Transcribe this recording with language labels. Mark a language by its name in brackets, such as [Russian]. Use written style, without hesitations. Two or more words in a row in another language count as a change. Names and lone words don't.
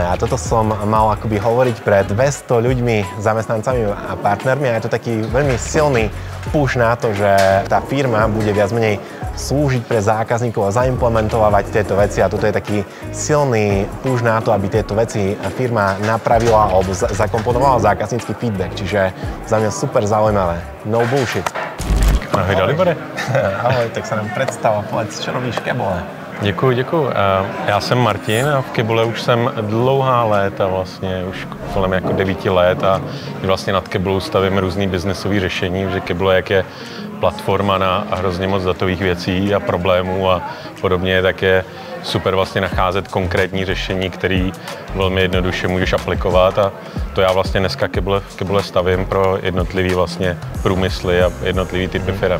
[Slovak] A toto som mal akoby hovoriť pred 200 ľuďmi, zamestnancami a partnermi a je to taký veľmi silný push na to, že tá firma bude viac menej slúžiť pre zákazníkov a zaimplementovať tieto veci a toto je taký silný push na to, aby tieto veci firma napravila alebo zakomponovala zákaznícky feedback, čiže za mňa super zaujímavé. [English] No bullshit. [Czech] Ahoj Dalibore. [Slovak] Ahoj, [Czech] tak se nám představ, [Slovak] povedz, čo robíš v Kebole. [Czech] Děkuji. Já jsem Martin a v Kebole už jsem dlouhá léta, vlastně už kolem jako 9 let a my vlastně nad Kebolou stavíme různý biznesový řešení, že Kebole jak je platforma na hrozně moc datových věcí a problémů a podobně, tak je super vlastně nacházet konkrétní řešení, které velmi jednoduše můžeš aplikovat a to já vlastně dneska Kebule stavím pro jednotlivý vlastně průmysly a jednotlivý typy firem.